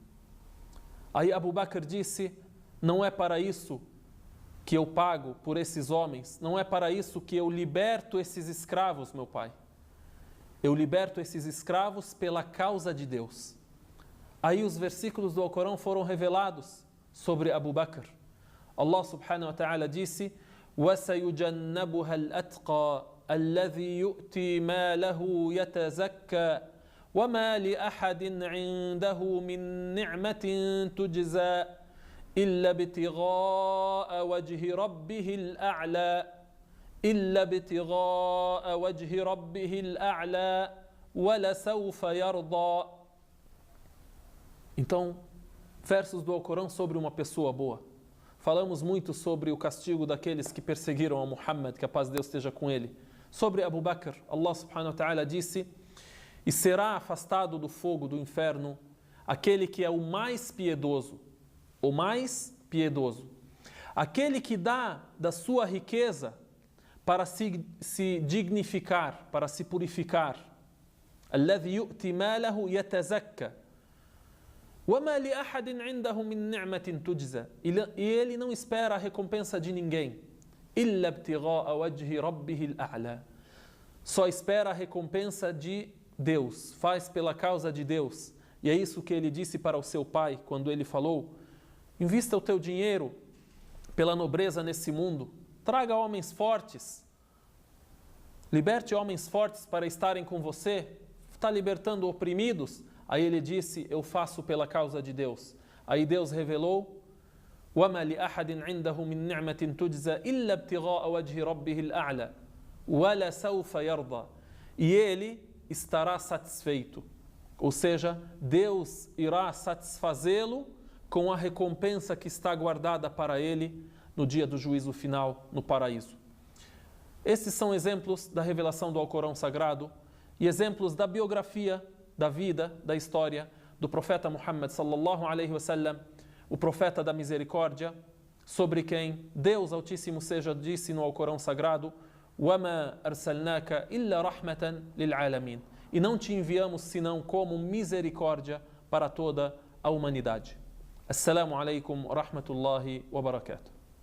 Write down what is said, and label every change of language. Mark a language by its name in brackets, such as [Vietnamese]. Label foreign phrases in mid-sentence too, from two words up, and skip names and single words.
[Portuguese] Aí Abu Bakr disse: não é para isso que eu pago por esses homens, não é para isso que eu liberto esses escravos, meu pai. Eu liberto esses escravos pela causa de Deus. Aí os versículos do Alcorão foram revelados sobre Abu Bakr. [Arabic] الله سبحانه وتعالى disse: وَسَيُجَنَّبُهَا الْأَتْقَى الَّذِي يُؤْتِي مَالَهُ يَتَزَكَّى وَمَا لِأَحَدٍ عِندَهُ مِنْ نِعْمَةٍ تُجْزَى إِلَّا ابْتِغَاءَ وَجْهِ رَبِّهِ الْأَعْلَى إِلَّا ابْتِغَاءَ وَجْهِ رَبِّهِ الْأَعْلَى وَلَسَوْفَ يَرْضَى. [Portuguese] Então, versos do Alcorão sobre uma pessoa boa. Falamos muito sobre o castigo daqueles que perseguiram a Muhammad, que a paz de Deus esteja com ele. Sobre Abu Bakr, [Arabic] الله سبحانه وتعالى [Portuguese] disse: e será afastado do fogo do inferno aquele que é o mais piedoso, aquele que dá da sua riqueza para se dignificar, para se purificar. [Arabic] الذي يؤتي ماله يتزكى وما لأحد عنده من نعمة تجزى. [Portuguese] E ele não espera a recompensa de ninguém. [Arabic] إلا ابتغاء وجه ربه الأعلى. [Portuguese] Só espera a recompensa de Deus, faz pela causa de Deus. E é isso que ele disse para o seu pai quando ele falou: invista o teu dinheiro pela nobreza nesse mundo, traga homens fortes, liberte homens fortes para estarem com você, está libertando oprimidos. Aí ele disse: eu faço pela causa de Deus. Aí Deus revelou: [Arabic] وَمَا لِأَحَدٍ عِنْدَهُ مِنْ نِعْمَةٍ تُجْزَى إِلَّا ابْتِغَاءَ وَجْهِ رَبِّهِ الْأَعْلَى وَلَسَوْفَ يَرْضَى. [Portuguese] E ele estará satisfeito, ou seja, Deus irá satisfazê-lo com a recompensa que está guardada para ele no dia do juízo final, no paraíso. Esses são exemplos da revelação do Alcorão Sagrado e exemplos da biografia, da vida, da história do profeta Muhammad [Arabic] صلى الله عليه وسلم, [Portuguese] o profeta da misericórdia, sobre quem Deus Altíssimo seja disse no Alcorão Sagrado: [Arabic] وَمَا أَرْسَلْنَاكَ إِلَّا رَحْمَةً لِلْعَالَمِينَ. [Portuguese] E não te enviamos senão como misericórdia para toda a humanidade. [Arabic] السلام عليكم ورحمة الله وبركاته.